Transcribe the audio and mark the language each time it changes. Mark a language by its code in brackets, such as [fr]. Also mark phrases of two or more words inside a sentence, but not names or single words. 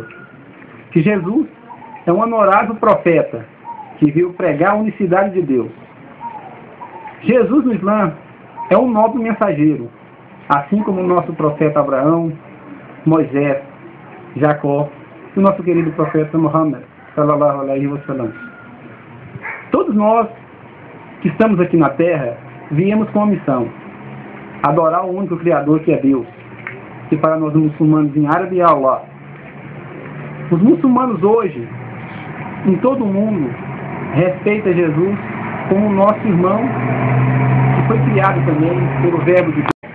[pt] Que Jesus é um honorável profeta, que veio pregar a unicidade de Deus. Jesus no Islã é um nobre mensageiro, assim como o nosso profeta Abraão, Moisés, Jacó e o nosso querido profeta Muhammad, [ar] صلى الله عليه وسلم. [pt] Todos nós que estamos aqui na Terra viemos com a missão: adorar o único Criador, que é Deus, que para nós muçulmanos em árabe é Allah. Os muçulmanos hoje, em todo o mundo, respeitam Jesus como nosso irmão, que foi criado também pelo verbo de Deus.